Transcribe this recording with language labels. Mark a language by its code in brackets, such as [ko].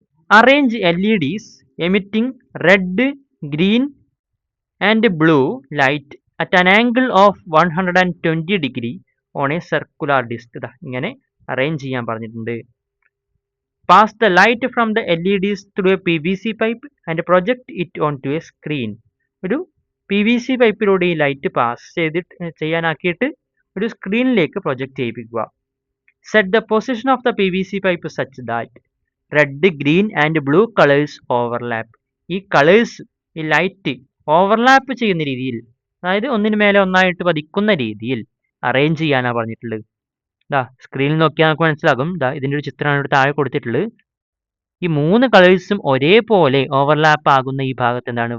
[en] Arrange LEDs emitting red, green and blue light at an angle of 120 degree on a circular disc. [ml] ഇങ്ങനെ arrange ചെയ്യാൻ പറഞ്ഞിട്ടുണ്ട്. [en] Pass the light from the LEDs through a PVC pipe and project it onto a screen. [ml] ഒരു PVC പൈപ്പിലൂടെ ഈ light pass ചെയ്യാനാക്കിയിട്ട് ഒരു സ്ക്രീനിലേക്ക് project ചെയ്യിപ്പിക്കുക. [en] Set the position of the PVC pipe such that red, green and blue colours overlap. [ml] ഈ colours, ഈ light overlap ചെയ്യുന്ന രീതിയിൽ, അതായത് ഒന്നിന് മേലെ ഒന്നായിട്ട് പതിക്കുന്ന രീതിയിൽ അറേഞ്ച് ചെയ്യാനാണ് പറഞ്ഞിട്ടുള്ളത്. സ്ക്രീനിൽ നോക്കിയാൽ നമുക്ക് മനസ്സിലാകും. ഇതിൻ്റെ ഒരു ചിത്രമാണ് ഇവിടെ താഴെ കൊടുത്തിട്ടുള്ളത്. ഈ 3 കളേഴ്സും ഒരേപോലെ ഓവർലാപ്പ് ആകുന്ന ഈ ഭാഗത്ത് എന്താണ്?